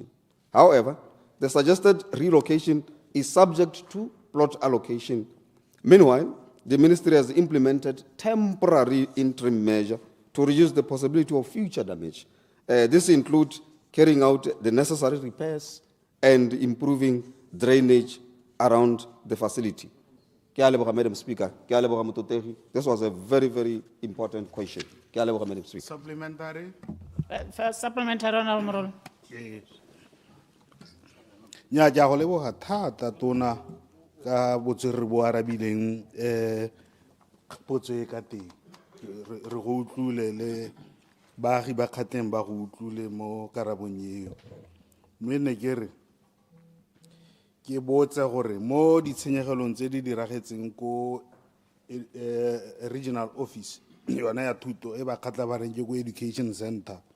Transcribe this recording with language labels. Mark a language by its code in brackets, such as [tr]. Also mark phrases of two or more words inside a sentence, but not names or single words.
[en] However, the suggested relocation is subject to plot allocation. Meanwhile, the ministry has implemented temporary interim measure to reduce the possibility of future damage. This includes carrying out the necessary repairs and improving drainage around the facility. [tn] Ke a leboga, [en] Madam Speaker. [tn] Ke a leboga, Mototegi. [en] This was a very, very important question. [tn] Ke a leboga, [en] Madam Speaker. Supplementary. First supplementary, Honorable Morolo. [tn] nya ja go leboga thata tona ka botswerere bo arabileng potso e ka teng re go utlwile le baagi ba kgatlheng ba go utlwile mo karabong eo mme ne ke re ke botse gore mo ditshenyegelong tse di diragetseng ko [en] regional office [tn] yona ya thuto e ba kgatla ba reng ke ko [en] education center